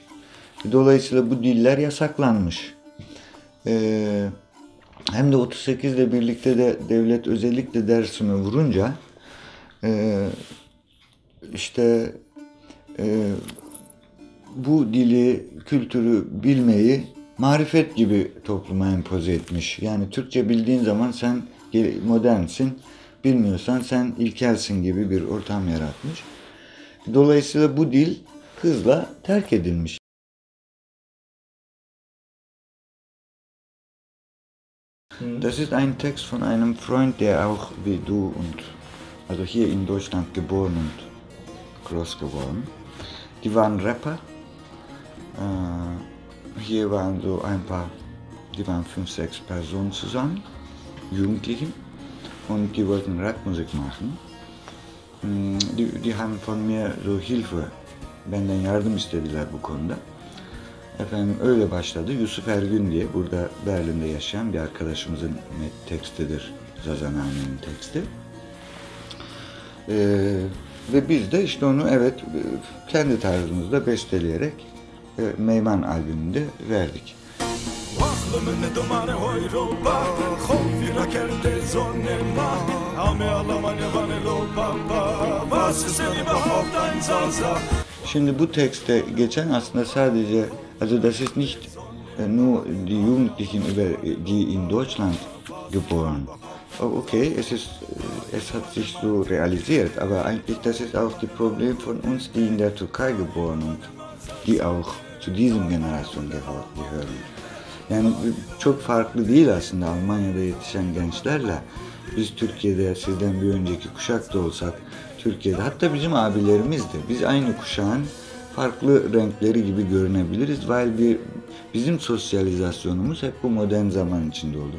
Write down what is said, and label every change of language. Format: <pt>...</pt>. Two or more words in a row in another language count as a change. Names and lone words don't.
<tr>Dolayısıyla bu diller yasaklanmış. Hem de 38 ile birlikte de devlet özellikle Dersim'e vurunca bu dili, kültürü bilmeyi marifet gibi topluma empoze etmiş. Yani Türkçe bildiğin zaman sen modernsin, bilmiyorsan sen ilkelsin gibi bir ortam yaratmış. Dolayısıyla bu dil hızla terk edilmiş.</tr> <de>Das ist ein Text von einem Freund, der auch wie du und also hier in Deutschland geboren und groß geworden. Die waren Rapper. Hier waren so die waren 5-6 Personen zusammen, Jugendlichen, und die wollten Rapmusik machen. Die haben von mir so Hilfe,</de> <tr>benden yardım istediler bu konuda. Efendim öyle başladı. Yusuf Ergün diye burada Berlin'de yaşayan bir arkadaşımızın tekstidir. Zazaname'nin teksti. Ve biz de işte onu kendi tarzımızda besteleyerek Meyman albümünde verdik. Şimdi bu tekste geçen aslında sadece,</tr> <de>also das ist nicht nur die Jugendlichen die in Deutschland geboren. Okay, es hat sich so realisiert, aber eigentlich das ist auch das Problem von uns, die in der Türkei geboren und die auch zu diesem Generation gehören.</de> <tr>Yani çok farklı değil aslında Almanya'da yetişen gençlerle biz Türkiye'de sizden bir önceki kuşak da olsak Türkiye'de hatta bizim abilerimiz de biz aynı kuşağın farklı renkleri gibi görünebiliriz. Bizim sosyalizasyonumuz hep bu modern zaman içinde oldu.</tr>